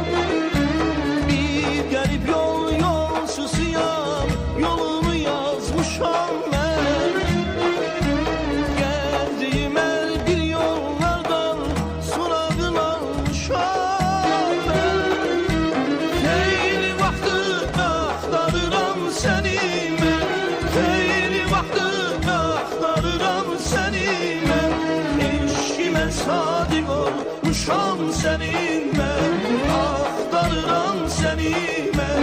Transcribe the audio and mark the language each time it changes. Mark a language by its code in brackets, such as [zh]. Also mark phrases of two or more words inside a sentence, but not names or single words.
[tr] Bir garip yolsuzuyam, yolumu yazmışam ben. Gezdim her bir yollardan sorağın almışam ben. [az] Xeyli vaxtı axtarıram səni mən, xeyli vaxtı axtarıram səni mən. Eşqimə sadiq olmuşam sənin mən, axtarıram səni mən.